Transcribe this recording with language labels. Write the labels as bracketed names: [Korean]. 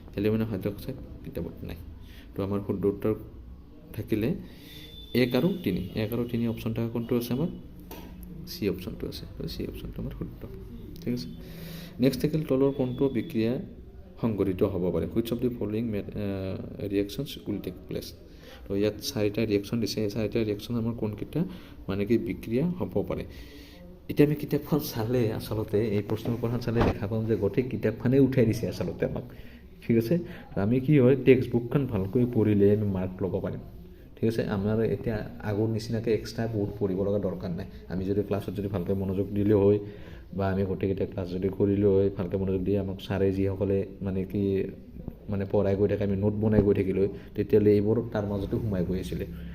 [Assamese] Aluminium hydroxide কিতাপত নাই। তো আমাৰ শুদ্ধ উত্তৰ থাকিলে 1 আৰু 3, 1 আৰু 3 অপশ্যন থকা কোনটো আছে আমাৰ, চি অপশ্যনটো আছে। তো চি অপশ্যনটো আমাৰ শুদ্ধ, ঠিক আছে। নেক্সট থাকিল তলৰ কোনটো বিক্ৰিয়া সংঘটিত হ'ব পাৰে, [English] Which of the following reactions will take place. [Assamese] তো ইয়াত 4টা ৰিয়েকশ্যন দিছে, এই 4টা ৰিয়েকশ্যন আমাৰ কোনকেইটা মানে কি বিক্ৰিয়া হ'ব পাৰে। এতিয়া আমি কিতাপখন চালে আচলতে এই প্ৰশ্নখন চালে দেখা পাম যে গোটেই কিতাপখনেই উঠাই দিছে আচলতে আমাক, ঠিক আছে। আমি কি হয় টেক্সট বুকখন ভালকৈ পঢ়িলে আমি মাৰ্ক ল'ব পাৰিম, ঠিক আছে। আমাৰ এতিয়া আগৰ নিচিনাকৈ এক্সট্ৰা বহুত পঢ়িব লগা দৰকাৰ নাই। আমি যদি ক্লাছত যদি ভালকৈ মনোযোগ দিলেও হয় বা আমি গোটেইকেইটা ক্লাছ যদি কৰিলেও হয়, ভালকৈ মনোযোগ দি আমাক ছাৰে যিসকলে মানে কি মানে পঢ়াই গৈ থাকে, আমি নোট বনাই গৈ থাকিলোঁ, তেতিয়াহ'লে এইবোৰ তাৰ মাজতে সোমাই গৈ আছিলে।